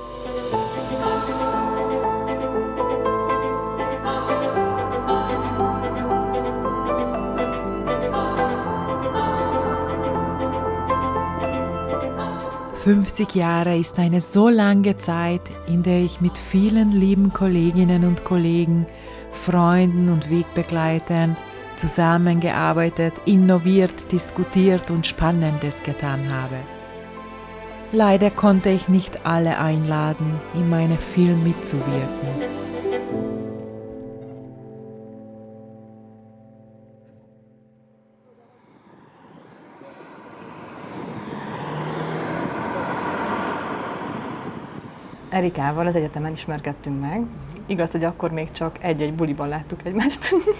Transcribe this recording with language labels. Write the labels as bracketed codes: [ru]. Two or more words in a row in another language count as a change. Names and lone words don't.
[de] »50 Jahre ist eine so lange Zeit, in der ich mit vielen lieben Kolleginnen und Kollegen, Freunden und Wegbegleitern zusammengearbeitet, innoviert, diskutiert und Spannendes getan habe. Leider konnte ich nicht alle einladen, in meinem Film mitzuwirken. [hu] Erikával az egyetemen ismerkedtünk meg. Igaz, hogy akkor még csak egy-egy buliban láttuk egymást.